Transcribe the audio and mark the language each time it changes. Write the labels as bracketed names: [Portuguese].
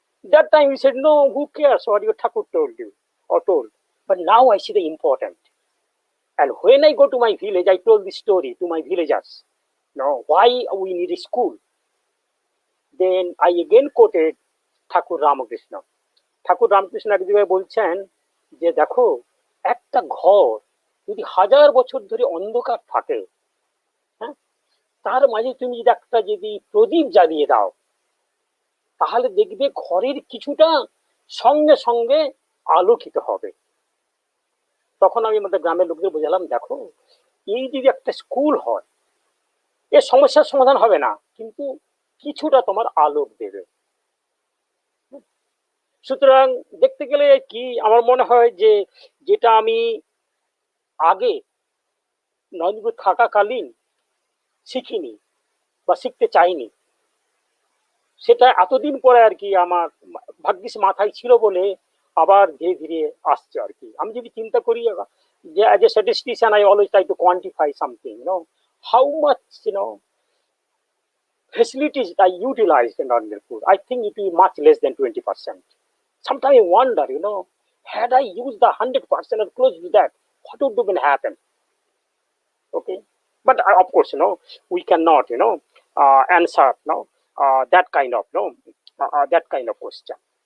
[English] That time we said, no, who cares what your Thakur told you or told. But now I see the important. And when I go to my village, I told this story to my villagers. Why we need a school. Then I again quoted Thakur Ramakrishna. [Bangla] ঠাকুর রামকৃষ্ণ এক জায়গায় বলছেন যে দেখো, একটা ঘর যদি 1000 বছর ধরে অন্ধকার থাকে, হ্যাঁ, তার মাঝে তুমি যদি প্রদীপ জ্বালিয়ে দাও, তাহলে দেখবে ঘরের কিছুটা সঙ্গে সঙ্গে আলোকিত হবে। তখন আমি আমাদের গ্রামের লোকদের বোঝালাম, দেখো, এই যদি একটা স্কুল হয়, এর সমস্যার সমাধান হবে না, কিন্তু কিছুটা তোমার আলোক দেবে। সুতরাং দেখতে গেলে কি আমার মনে হয় যে যেটা আমি আগে নরেন্দ্রপুর থাকাকালীন শিখিনি বা শিখতে চাইনি, সেটা এতদিন পরে আর কি আমার ভাগ্যিস মাথায় ছিল বলে আবার ধীরে ধীরে আসছে আর কি। আমি যদি চিন্তা করি যে [English] As a statistician I always try to quantify something, how much facilities I utilized in Narendrapur. I think it will be much less than 20%. Sometimes I wonder, had I used the 100% or close to that, what would have been happen? Okay, but of course, we cannot, answer, that kind of, that kind of question.